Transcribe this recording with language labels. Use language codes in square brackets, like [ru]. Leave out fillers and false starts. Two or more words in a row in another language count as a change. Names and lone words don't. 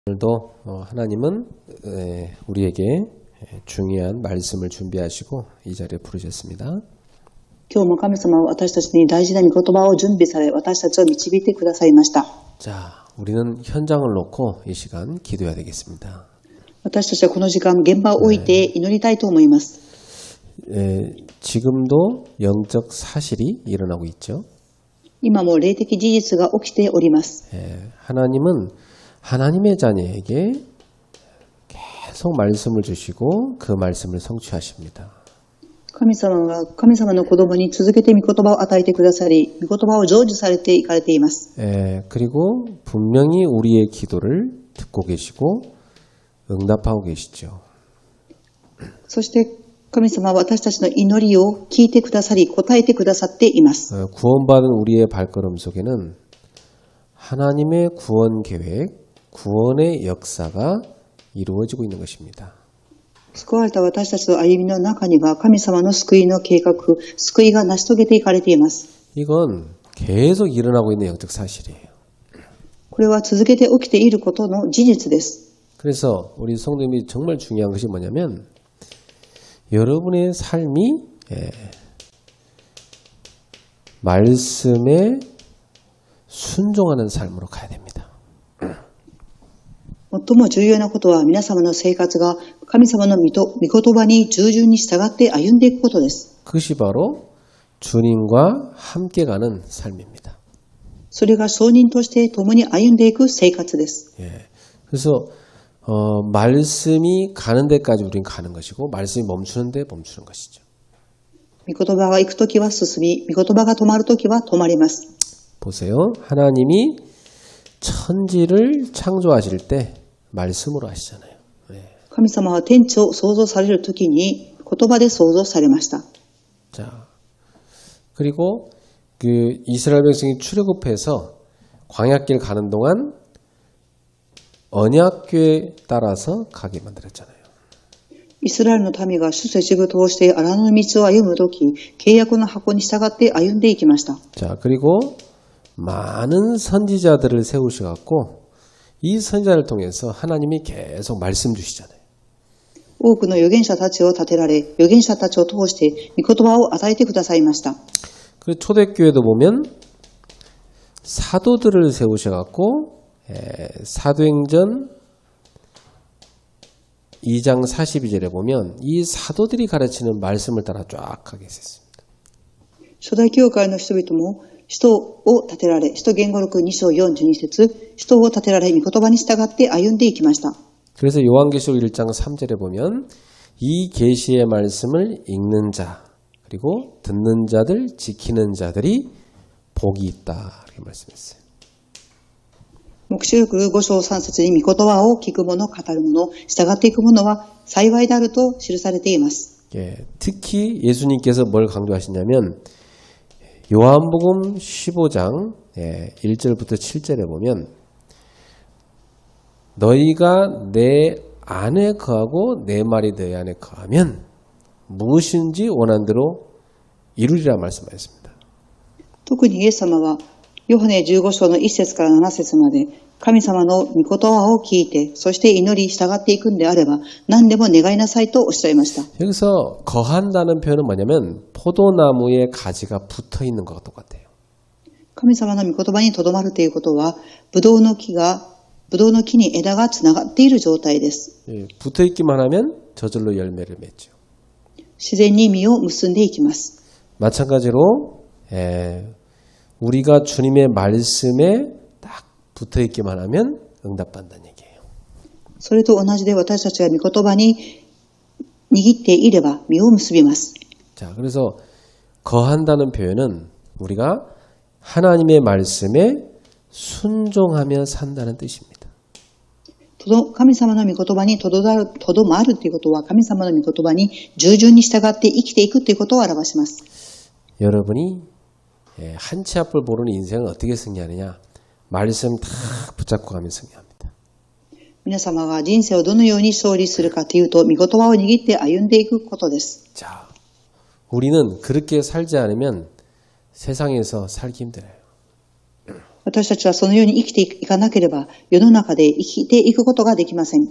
[ko] 오늘도 하나님은 우리에게 중요한 말씀을 준비하시고 이 자리에 부르셨습니다. [ja] 今日も神様は私たちに大事な御言葉を準備され、私たちを導いてくださいました。 [ko] 자, 우리는 현장을 놓고 이 시간 기도해야 되겠습니다. [ja] 私たちはこの時間、現場を置いて祈りたいと思います。 [ko] 지금도 영적 사실이 일어나고 있죠. [ja] 今も霊的事実が起きております。 [ko] 하나님은 하나님의 자녀에게 계속 말씀을 주시고 그 말씀을 성취하십니다. [ja] 神様は神様の子供に続けて御言葉を与えてくださり、御言葉を成就されていかれています。 [ko] 그리고 분명히 우리의 기도를 듣고 계시고 응답하고 계시죠. [ja] そして神様は私たちの祈りを聞いてくださり、答えてくださっています。 [ko] 구원받은 우리의 발걸음 속에는 하나님의 구원 계획, 구원의 역사가 이루어지고 있는 것입니다. [ja] 救われた私たちの歩みの中には神様の救いの計画、救いが成し遂げていかれています。 [ko] 이건 계속 일어나고 있는 영적 사실이에요. [ja] これは続けて起きていることの事実です。 [ko] 그래서 우리 성도님이 정말 중요한 것이 뭐냐면 여러분의 삶이 말씀에 순종하는 삶으로 가야 됩니다. [ja] 最も重要なことは皆様の生活が神様の御言葉に従順に従って歩んでいくことです。 [ko] 그것이 바로 주님과 함께 가는 삶입니다. [ja] それが証人として共に歩んでいく生活です。 [ko] 그래서 말씀이 가는 데까지 우리는 가는 것이고 말씀이 멈추는 데 멈추는 것이죠. [ja] 御言葉が行くときは進み、御言葉が止まるときは止まります。 [ko] 보세요. 하나님이 천지를 창조하실 때 말씀으로 하시잖아요. [ja] 神様は天地を創造されるときに言葉で創造されました。 [ko] 자, 그리고 그 이스라엘 백성이 출애굽해서 광야길 가는 동안 언약궤에 따라서 가게 만들었잖아요. [ja] イスラエルの民が出世地を通して荒野の道を歩むとき、契約の箱に従って歩んでいきました。 [ko] 자, 그리고 많은 선지자들을 세우셔갖고 이 선지자를 통해서 하나님이 계속 말씀 주시잖아요. [ja] 多くの預言者たちを立てられ、預言者たちを通して御言葉を与えてくださいました。 [ko] 그 초대교회도 보면 사도들을 세우셔갖고 사도행전 2장 42절에 보면 이 사도들이 가르치는 말씀을 따라 쫙 가게 됐습니다. [ja] 初代教会の人々も使徒を立てられ、使徒言語録2章42節、使徒を立てられ、御言葉に従って歩んでいきました。 [ko] 그래서 요한계시록 1장 3절에 보면 이 계시의 말씀을 읽는 자 그리고 듣는 자들 지키는 자들이 복이 있다 이렇게 말씀했어요. [ja] 黙示録5章3節に御言葉を聞く者、語る者、従っていく者は幸いであると記されています。 [ko] 특히 예수님께서 뭘 강조하시냐면 요한복음 15장 1절부터 7절에 보면 너희가 내 안에 거하고 내 말이 너희 안에 거하면 무엇인지 원한 대로 이루리라 말씀하셨습니다. [ja] 特にイエス様はヨハネ15章の1節から7節まで神様の御言葉を聞いて、そして祈り従っていくんであれば何でも願いなさいとおっしゃいました。 [ko] 여기서 거한다는 표현은 뭐냐면 포도나무에 가지가 붙어 있는 것과 똑같아요. [ja] 神様の御言葉にとどまるということはブドウの木に枝がつながっている状態です。 [ko] 붙어 있기만 하면 저절로 열매를 맺죠. [ja] 自然に実を結んでいきます。 [ko] 마찬가지로 우리가 주님의 말씀에 딱 붙어 있기만 하면 응답받는다는 얘기예요. [ja] それと同じで私たちが御言葉に握っていれば実を結びます。 [ko] 자, 그래서 거한다는 표현은 우리가 하나님의 말씀에 순종하며 산다는 뜻입니다. [ja] 神様の御言葉にとどまるということは神様の御言葉に従順に従って生きていくということを表します。 [ko] 여러분이 한 치 앞을 모르는 인생은 어떻게 승리하느냐? 말씀 다 붙잡고 가면 승리합니다. [ja] 皆様が人生をどのように勝利するかというと、御言葉を握って歩んでいくことです。 [ko] 자, 우리는 그렇게 살지 않으면 세상에서 살기 힘들어요. [ja] 私たちはそのように生きていかなければ、世の中で生きていくことができません。